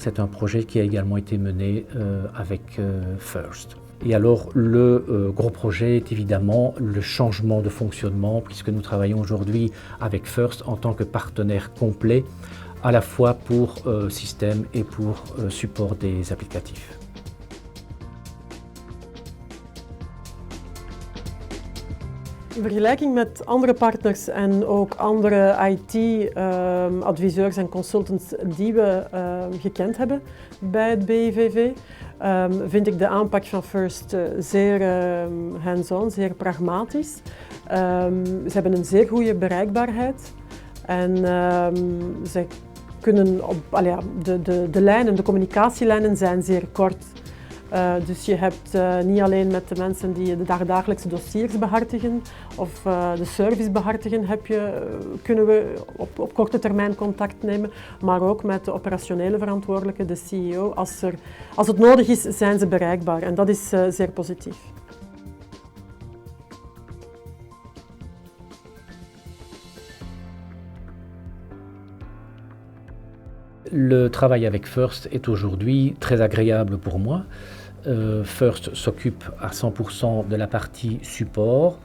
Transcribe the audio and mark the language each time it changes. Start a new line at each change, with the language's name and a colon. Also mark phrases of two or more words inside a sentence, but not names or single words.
French: C'est un projet qui a également été mené avec First. Et alors le gros projet est évidemment le changement de fonctionnement puisque nous travaillons aujourd'hui avec First en tant que partenaire complet à la fois pour système et pour support des applicatifs.
Dutch: In vergelijking met andere partners en ook andere IT-adviseurs en consultants die we gekend hebben bij het BIVV, vind ik de aanpak van First zeer hands-on, zeer pragmatisch. Ze hebben een zeer goede bereikbaarheid en ze kunnen de lijnen, de communicatielijnen zijn zeer kort. Dus je hebt niet alleen met de mensen die de dagelijkse dossiers behartigen of de service behartigen, kunnen we op korte termijn contact nemen, maar ook met de operationele verantwoordelijke, de CEO. Als het nodig is, zijn ze bereikbaar en dat is zeer positief.
French: Le travail avec First est aujourd'hui très agréable pour moi. First s'occupe à 100% de la partie support.